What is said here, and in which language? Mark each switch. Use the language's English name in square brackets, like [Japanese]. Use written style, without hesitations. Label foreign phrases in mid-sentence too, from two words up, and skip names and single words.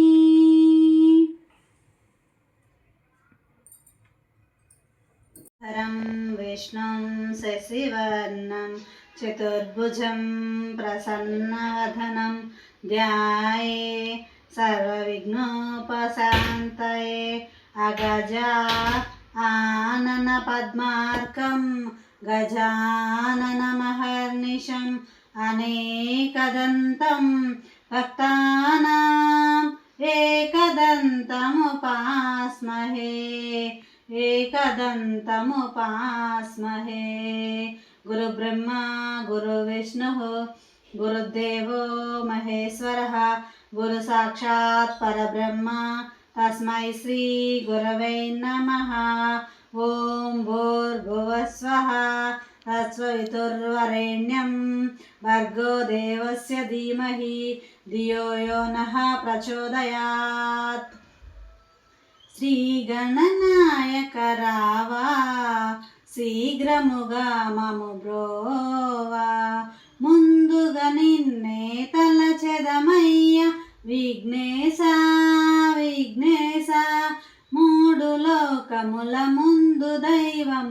[Sanskrit] హరం విష్ణుం శశివర్ణం చతుర్భుజం ప్రసన్నవదనం ధ్యాయే సర్వవిఘ్నోపశాంతయే అగజా ఆనన పద్మార్కం గజాననమహర్నిశం అనేకదంతం భక్తానాం एकदन्तमुपास्महे एकदन्तमुपास्महे गुरुब्रह्मा गुरुविष्णुः गुरुदेवो महेश्वरः गुरुसाक्षात् परब्रह्म तस्मै श्री गुरवे नमः। ओं भूर्भुवस्वः तत्सवितुर्वरेण्यं भर्गो देवस्य धीमहि धियो यो नः प्रचोदयात्। [Telugu] శ్రీగణనాయక రావా శీఘ్రముగా మము బ్రోవా ముందుగా నిన్నే తలచెదమయ్య విఘ్నేశ విఘ్నేశ మూడు లోకముల ముందు దైవము